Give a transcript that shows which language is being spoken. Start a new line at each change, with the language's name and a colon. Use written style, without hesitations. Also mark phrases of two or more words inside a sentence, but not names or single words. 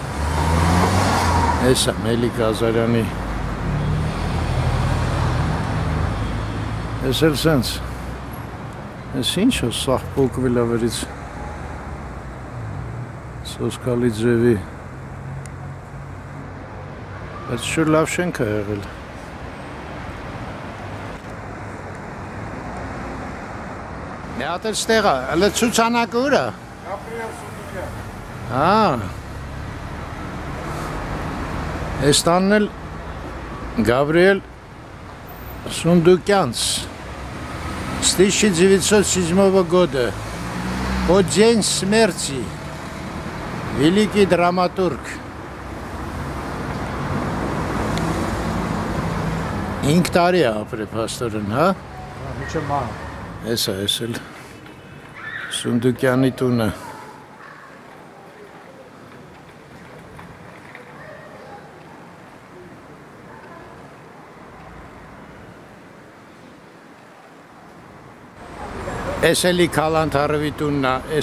Armenian: Էսա Մելիք Ազարյանի։ Էս էլ սենց։ Էս ինչ է սաղ պոկվել ավերից։ Սոսկալի ձևի։ Բայց շուր լավ շենք է եղել։ Մի հատ էլ ստեղ է, հələ ցուցանակը ուր է։ Գաբրիել Սունդուկյան։ Էս տանն էլ Գաբրիել Սունդուկյանց 1907 года.
Russian: По день смерти. Великий драматург.
Armenian: 5 տարի է ապրել փաստորեն, հա? Միջև մահ։ Էս էլ Սունդուկյանի տունը։ Էս էլի Քալանթարովի տունն է էս